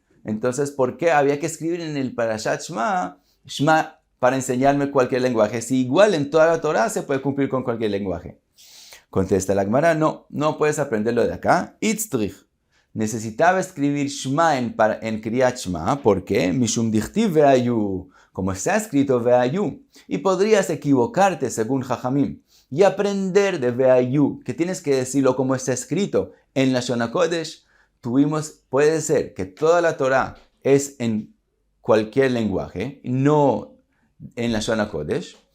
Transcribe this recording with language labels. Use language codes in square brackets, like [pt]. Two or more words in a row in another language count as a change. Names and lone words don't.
[es] Entonces, ¿por qué había que escribir en el Parashat Shma para enseñarme cualquier lenguaje? Si igual en toda la Torah se puede cumplir con cualquier lenguaje. Contesta la Gemara, no puedes aprenderlo de acá. Itztrich. Necesitaba escribir Shma en Kriyat Shma. ¿Por qué? [arc] משום דכתיב והיו. [es] Como está escrito Ve'ayu. Y podrías equivocarte según Jajamim y aprender de Ve'ayu, que tienes que decirlo como está escrito en la Lashon HaKodesh. Puede ser que toda la Torah es en cualquier lenguaje, no en la Lashon HaKodesh.